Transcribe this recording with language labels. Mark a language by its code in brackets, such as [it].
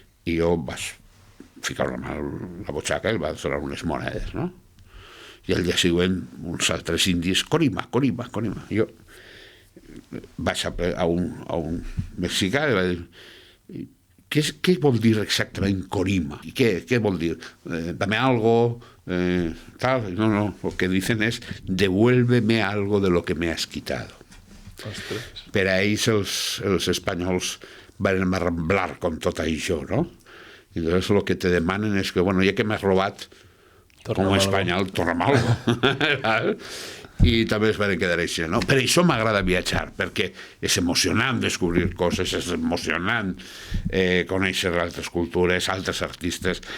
[ca] I jo vaig ficar una mà a la butxaca i el va donar unes monedes, no? I el dia següent uns altres indis, Corima, Corima, Corima. Jo vaig a un mexicà i va dir què vol dir exactament Corima? I què vol dir? [es] Dame algo... tal, no, lo que dicen es devuélveme algo de lo que me has quitado. [ca] Ostres. Per a ells els espanyols van arramblar con tot això, no? I llavors el que te demanen és que, bueno, ja que m'has robat com a espanyol, torna'm algo. i també es van quedar així, no? Per això m'agrada viatjar, perquè és emocionant descobrir coses, és emocionant conèixer altres cultures, altres artistes.